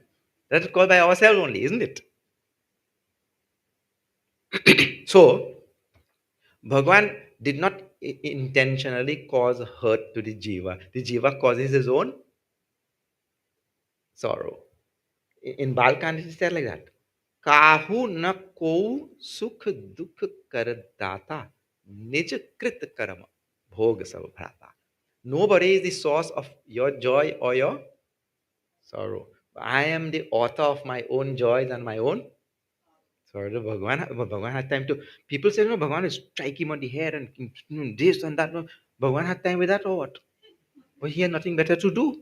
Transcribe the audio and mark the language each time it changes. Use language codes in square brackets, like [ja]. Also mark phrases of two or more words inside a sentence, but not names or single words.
[en] That is caused by ourselves only, isn't it? So Bhagavan did not intentionally cause hurt to the jiva. The jiva causes his own sorrow. In Balkan, it is said like that. [hi] काहू न को सुख दुख कर दाता निज कृत कर्म भोग सब भ्राता. [en] Nobody is the source of your joy or your sorrow. I am the author of my own joys and my own sorrow. Bhagavan had time to. People say, no, Bhagavan is strike him on the head and this and that. No, Bhagavan had time with that or what? Well, he had nothing better to do.